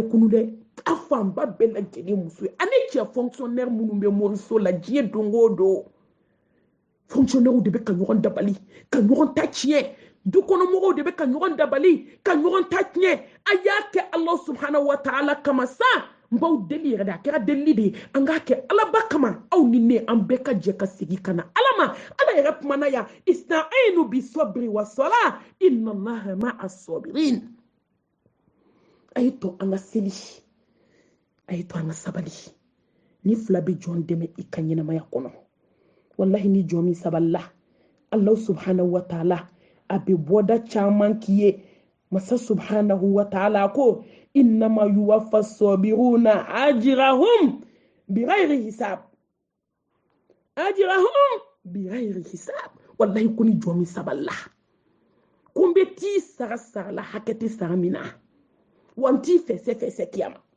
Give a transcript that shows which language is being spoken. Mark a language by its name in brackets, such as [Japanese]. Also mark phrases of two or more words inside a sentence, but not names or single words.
[Bambara] kunu dɛ a fanba bɛɛ lajɛlen muso ye ani cɛ fonctionnaire minnu bɛ moriso la diɲɛ don o don fonctionnaire de bɛ ka ɲɔgɔn dabali ka ɲɔgɔn ta tiɲɛ dukɔnɔmɔgɔw de bɛ ka ɲɔgɔn dabali ka ɲɔgɔn ta tiɲɛ a y'a kɛ ala [Arabic] سبحانه وتعالى [Bambara] kama sa n b'aw deli yɛrɛ de a kɛra delili de ye an k'a kɛ alaba kama aw ni ne an bɛɛ ka jɛ ka segin ka na ala ma ala yɛrɛ kumana yan [Arabic] استعينوا بالصبر والصلاة إن الله مع الصابرين [Bambara] a ye to an ka seli a ye to an ka sabali ni fila bɛ jɔn dɛmɛ i ka ɲɛnamaya kɔnɔ wallahi ni jɔn min sabalila Allah [Arabic] سبحانه وتعالى [Bambara] a bɛ bɔda caman k'i ye masa [Arabic] سبحانه وتعالى [Bambara] ko [Arabic] إنما يوفى الصابرون أجرهم بغير حساب أجرهم بغير حساب [Bambara] wallahi ko ni jɔn min sabalila ko n bɛ t'i sara la hakɛ tɛ sara min na wa n t'i fɛsɛ kiyama